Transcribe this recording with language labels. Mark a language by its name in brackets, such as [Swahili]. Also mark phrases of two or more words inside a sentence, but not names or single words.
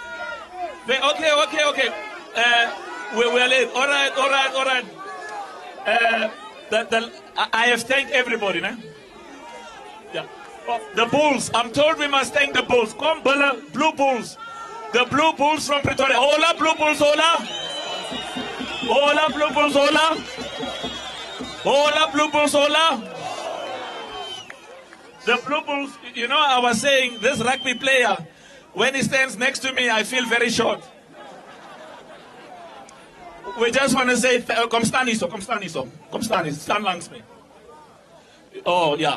[English] Okay. We're late. All right. I have thanked everybody, nah? Yeah. Oh, the Bulls. I'm told we must thank the Bulls. Come, Blue Bulls. The Blue Bulls from Pretoria. Hola, Blue Bulls, hola. Hola, Blue Bulls, hola. Hola, Blue Bulls, hola. The Blue Bulls, I was saying, this rugby player, when he stands next to me, I feel very short. We just want to say, come stand, stand langs me. Oh, yeah.